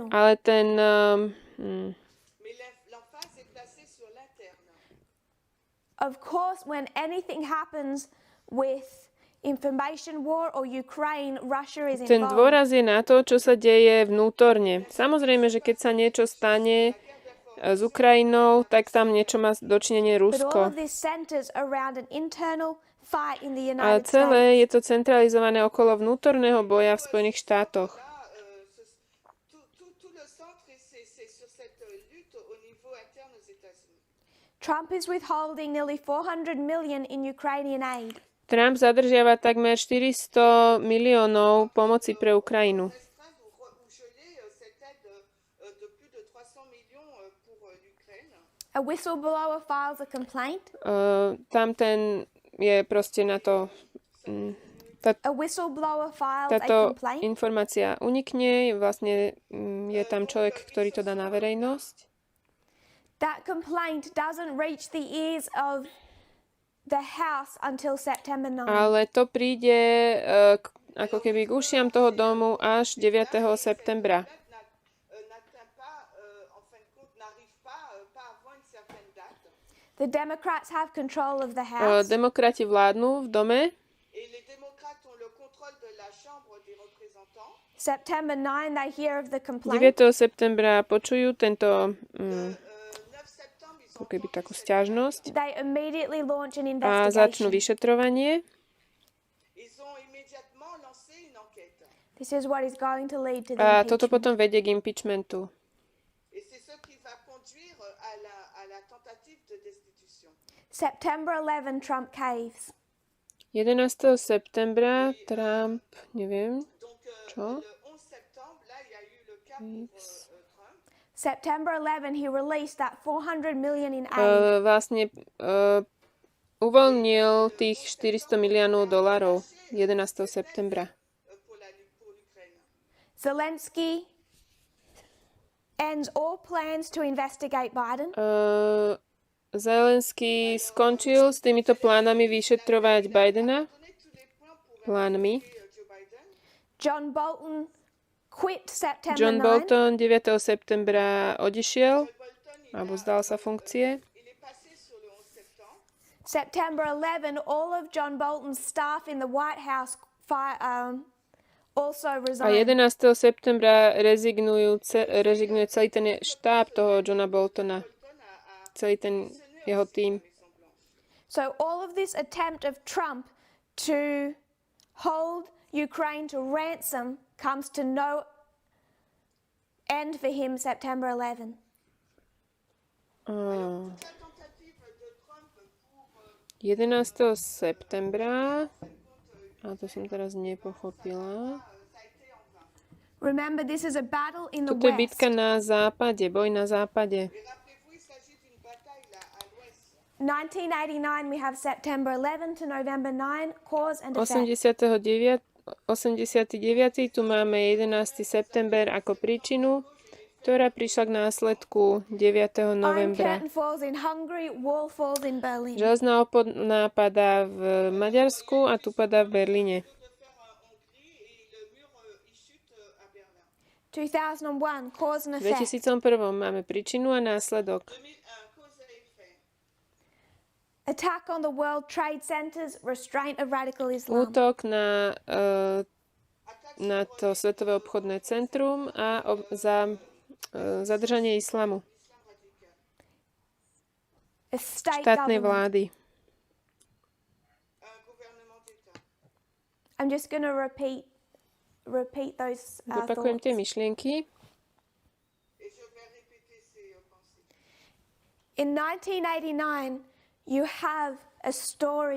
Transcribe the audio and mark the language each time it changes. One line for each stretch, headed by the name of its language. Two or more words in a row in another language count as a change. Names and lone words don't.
Slovak: Ale ten...
English: Of course, when anything happens with information war or Ukraine, Russia is
Slovak: Ten
English: involved.
Slovak: dôraz je na to, čo sa deje vnútorne. Samozrejme, že keď sa niečo stane s Ukrajinou, tak tam niečo má dočinenie
English: But all
Slovak: Rusko.
English: of this centers around an internal fight in the
Slovak: A
English: United
Slovak: celé je
English: States.
Slovak: to centralizované okolo vnútorného boja v Spojených štátoch.
French: Tout le centre, c'est sur cette lutte au niveau interne aux États-Unis.
English: Trump is withholding nearly 400 million in Ukrainian aid.
Slovak: Trump zadržiava takmer 400 miliónov pomoci pre Ukrajinu.
French: Restreindre ou geler cette aide de plus de 300 millions pour l'Ukraine.
English: A whistleblower files a complaint.
Slovak: Tam ten je proste na to...
English: A whistleblower files a
Slovak: Táto
English: complaint.
Slovak: informácia unikne, vlastne je tam človek, ktorý to dá na verejnosť.
English: That complaint doesn't reach the ears of the House until September 9.
Slovak: Ale to príde ako keby k ušiam toho domu až 9. septembra.
English: The Democrats have control of the House.
Slovak: Demokrati vládnu v dome.
English: September 9, they hear of the complaint.
Slovak: 9. septembra počujú tento ako keby takú sťažnosť
English: They immediately launch an
Slovak: a začnú
English: investigation.
Slovak: vyšetrovanie.
English: This is what is going to lead to the
Slovak: A toto
English: impeachment.
Slovak: potom vedie k impeachmentu.
English: September 11, Trump caves.
Slovak: 11. septembra Trump, neviem, čo?
English: September 11, he released that 400 million in aid.
Slovak: Vlastne uvoľnil tých 400 miliónov dolárov 11. septembra.
English: Zelensky ends all plans to investigate Biden.
Slovak: Zelenský skončil s týmito plánami vyšetrovať Bidena. Plánmi.
English: John Bolton quit September
Slovak: John
English: 9.
Slovak: Bolton 9. septembra odišiel, alebo zdal sa funkcie.
English: September 11, all of John Bolton's staff in the White House also
Slovak: A
English: resigned.
Slovak: 11. septembra rezignuje celý ten štáb toho Johna Boltona. Celý ten jeho tím.
English: So all of this attempt of Trump to hold Ukraine to ransom comes to no end for him September 11.
Slovak: 11. septembra, a to som teraz nepochopila.
English: Remember, this is a battle in the
Slovak: Toto je
English: West.
Slovak: bitka na západe, boj na západe.
English: 1989, we have September 11 to November 9, cause and effect.
Slovak: 89. Tu máme 11. september ako príčinu, ktorá prišla k následku 9.
English: Iron
Slovak: novembra.
English: Curtain falls in Hungary, wall falls in Berlin.
Slovak: Železná opona padá v Maďarsku a tu padá v Berlíne.
English: 2001, cause and
Slovak: V
English: effect.
Slovak: 2001 máme príčinu a následok.
English: Attack on the World Trade Centers, restraint of radical Islam.
Slovak: Útok na to Svetové obchodné centrum a zadržanie islamu.
English: A state
Slovak: Štátnej
English: government.
Slovak: vlády.
English: I'm just going to repeat those
Slovak: Zopakujem tie
English: thoughts.
Slovak: myšlienky.
English: In 1989, you have a story